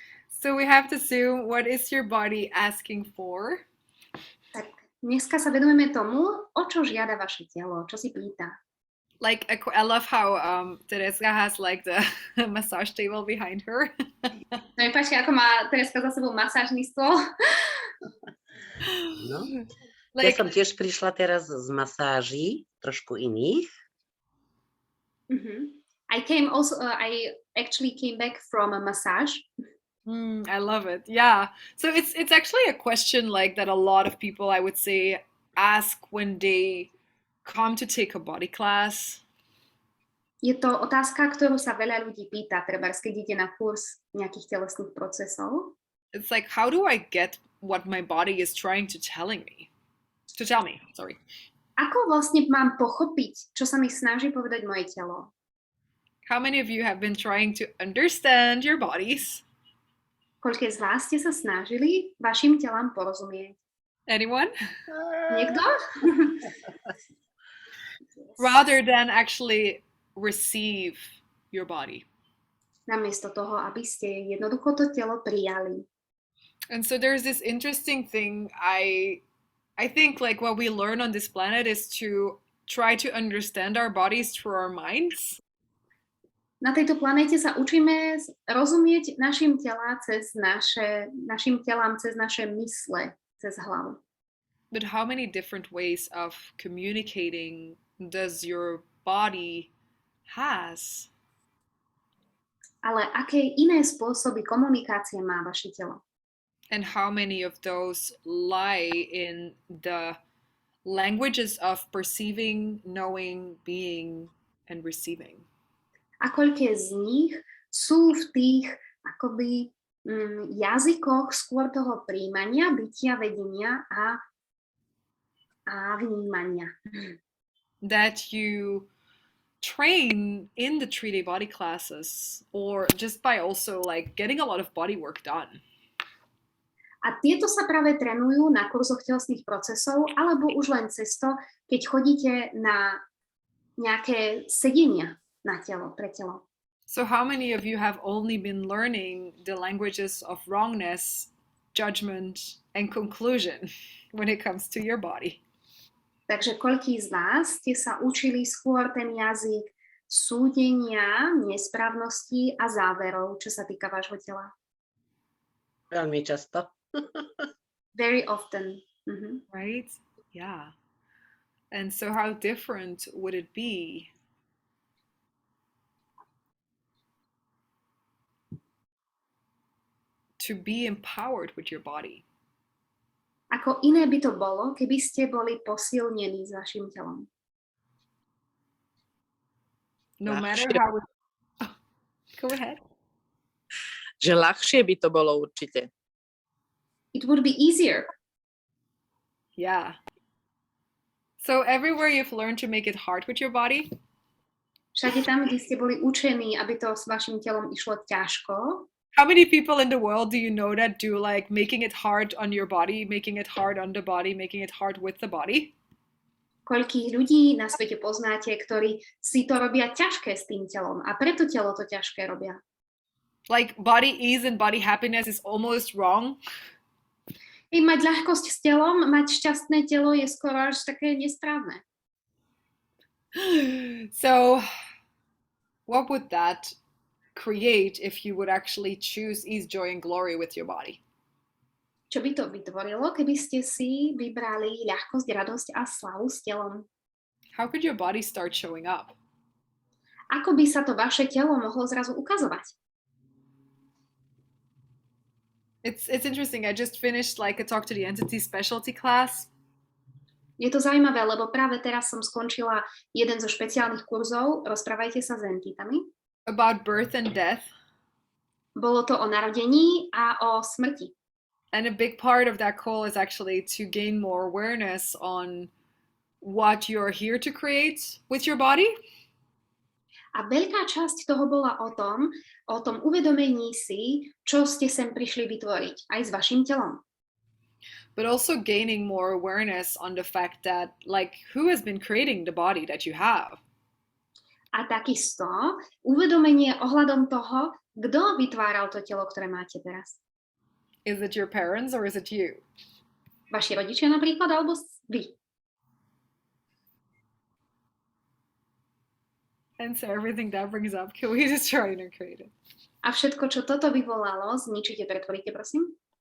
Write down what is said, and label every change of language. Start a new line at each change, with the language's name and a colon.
English: So we have to Zoom, what is your body asking for?
Slovak: Tak dneska sa venujeme tomu, o čo žiada vaše telo, čo si pýta.
English: Like, I love how Tereska has like the massage table behind her.
Slovak: No mi páči, ako má Tereska za sebou masážny stôl. No. Ja som tiež prišla teraz z masáží, trošku iných.
English: I actually came back from a massage. I love it. Yeah. So it's actually a question like that a lot of people, I would say, ask when they come to take a body class.
Slovak: Je to otázka, ktorú sa veľa ľudí pýta, trebárs, keď ide na kurz nejakých telesných procesov.
English: It's like, how do I get what my body is trying to tell me? Sorry.
Slovak: Ako vlastne mám pochopiť, čo sa mi snaží povedať moje telo?
English: How many of you have been trying to understand your bodies?
Slovak: Koľké z vás ste sa snažili vašim telám porozumieť?
English: Anyone?
Slovak: Niekto?
English: Rather than actually receive your body.
Slovak: Namiesto toho, aby ste jednoducho to telo prijali.
English: And so there's this interesting thing, I think like what we learn on this planet is to try to understand our bodies through our minds.
Slovak: Na tejto planéte sa učíme rozumieť našim telám cez naše mysle, cez hlavu.
English: But how many different ways of communicating does your body has?
Slovak: Ale aké iné spôsoby komunikácie má vaše telo?
English: And how many of those lie in the languages of perceiving, knowing, being, and receiving?
Slovak: A koľké z nich sú v tých akoby jazykoch skôr toho príjmania, bytia, vedenia a vnímania.
English: That you train in the 3-day body classes, or just by also like getting a lot of body work done.
Slovak: A tieto sa práve trénujú na kurzoch telesných procesov, alebo už len cez to, keď chodíte na nejaké sedenia na telo, pre telo.
English: So how many of you have only been learning the languages of wrongness, judgment, and conclusion when it comes to your body?
Slovak: Takže koľký z vás ste sa učili skôr ten jazyk súdenia, nesprávností a záverov, čo sa týka vášho tela? Veľmi často.
English: Very often. Right? Yeah. And so how different would it be to be empowered with your body?
Slovak: Ako iné by to bolo, keby ste boli posilnení s vašim telom.
English: No matter how... Go ahead.
Slovak: Že ľahšie by to bolo určite.
English: It would be easier. Yeah. So everywhere you've learned to make it hard with your body?
Slovak: Všade tam, kde ste boli učení, aby to s vašim telom išlo ťažko.
English: How many people in the world do you know that do like making it hard on your body, making it hard on the body, making it hard with the body?
Slovak: Koľkých ľudí na svete poznáte, ktorí si to robia ťažké s tým telom a preto telo to ťažké robia?
English: Like body ease and body happiness is almost wrong.
Slovak: Mať ľahkosť s telom, mať šťastné telo je skoro až také nesprávne.
English: So, what would that create if you would actually choose ease, joy, and glory with your body?
Slovak: Čo by to vytvorilo, keby ste si vybrali ľahkosť, radosť a slavu s telom?
English: How could your body start showing up?
Slovak: Ako by sa to vaše telo mohlo zrazu ukazovať?
English: It's interesting. I just finished like a talk to the entity specialty class.
Slovak: Je to zaujímavé, lebo práve teraz som skončila jeden zo špeciálnych kurzov, rozprávajte sa s entitami.
English: About birth and death.
Slovak: Bolo to o narodení a o smrti.
English: And a big part of that call is actually to gain more awareness on what you're here to create with your body.
Slovak: A veľká časť toho bola o tom uvedomení si, čo ste sem prišli vytvoriť, aj s vašim telom.
English: But also gaining more awareness on the fact that, like, who has been creating the body that you have?
Slovak: A takisto uvedomenie ohľadom toho, kto vytváral to telo, ktoré máte teraz.
English: Is it your parents or is it you?
Slovak: Vaši rodičia napríklad, alebo vy.
English: And so everything that brings up, can we just try and create it?
Slovak: A všetko, čo toto vyvolalo, zničite, pretvoríte, prosím.